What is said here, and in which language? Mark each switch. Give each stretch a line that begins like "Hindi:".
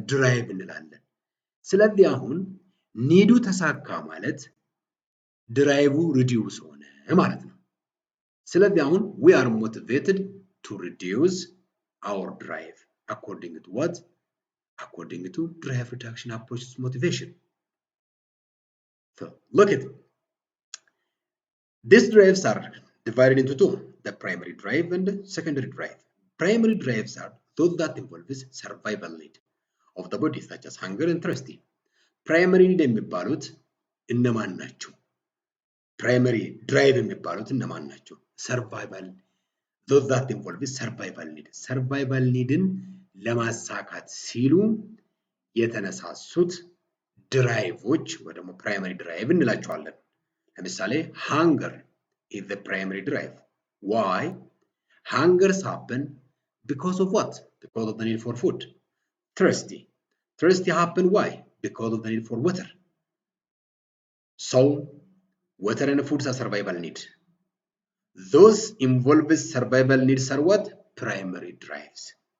Amharic: ድራይቭ እንላለን። ስለዚህ አሁን ኒዱ ተሳካ ማለት ድራይቭ ሪዲዩስ ሆነ ማለት ነው። ስለዚህ አሁን
English: we are motivated to reduce our drive according to what? According to drive reduction approach to motivation. So look at these drives are divided into two, the primary drive and the secondary drive. Primary drives are those that involve survival need of the body such as hunger and thirsty.
Amharic: Primary need የሚባሉት እነማን ናቸው? ፕራይመሪ ድራይቭ የሚባሉት እነማን ናቸው? ሰርቫይቫል
English: those that involve survival need.
Amharic: ሰርቫይቫል ኒድን ለማሳካት ሲሉ የተነሳሱት ድራይቮች ወይ ደግሞ ፕራይመሪ ድራይቭ እንላቸዋለን። ለምሳሌ
English: hunger is the primary drive. Why? Hungers happen because of what? Because of the need for food. Thirsty. Thirsty happen why? Because of the need for water. So, water and food are survival need. Those involved survival needs are what? Primary drives.